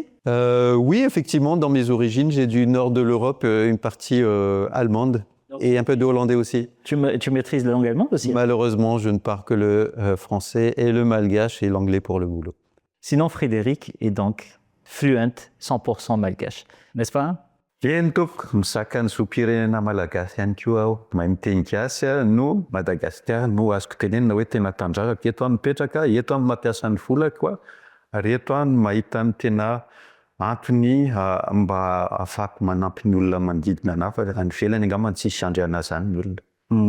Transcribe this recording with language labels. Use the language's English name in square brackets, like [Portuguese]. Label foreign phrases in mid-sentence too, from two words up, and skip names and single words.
[French] Oui, effectivement, dans mes origines, j'ai du nord de l'Europe, une partie allemande et un peu de hollandais aussi. Tu maîtrises la langue allemande aussi ? Malheureusement, je ne parle que le français et le malgache et l'anglais pour le boulot. Sinon, Frédéric est donc fluent, 100% malgache, n'est-ce pas ? [Malagasy] Entoko misakany sopirenena malagasy ihany koa aho. Mahay miteny gasy no Madagasikara no azoko tenenina hoe tena tanjaka eto any mipetraka, eto any mampiasa ny volako ary eto any mahita ny tena antony mba ahafahako manampy ny olona manodidina anahy fa any ivelany angamba tsisy andriana zany ny olona.